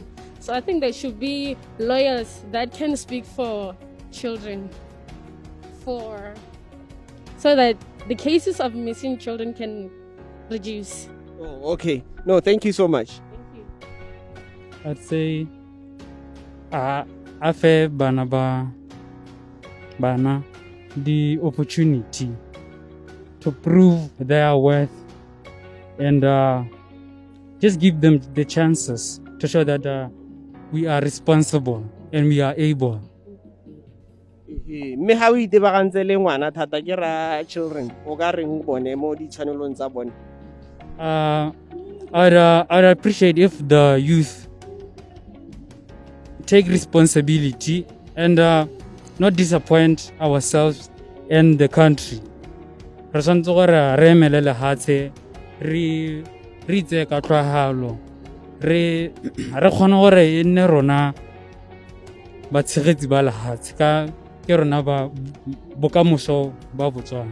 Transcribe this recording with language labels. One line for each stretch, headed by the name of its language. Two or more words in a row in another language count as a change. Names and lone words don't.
English: So I think there should be lawyers that can speak for children, so that the cases of missing children can reduce. Oh, okay. No, thank you so much. Thank you. I'd say
Tswana: afe bana
English: the opportunity to prove their worth, and just give them the chances to show that we are responsible and we are able.
Tswana: Me ha o itebagantse le ngwana thata ke ra children o ka reng bone mo ditshwanelong tsa bone?
English: I'd appreciate if the youth take responsibility and not disappoint ourselves and the country.
Tswana: Re santse gore re emele lehatshe re itse ka tlhagalo re kgone gore e nne rona batshegetsi ba lehatshe ke rona ba bokamoso ba Botswana.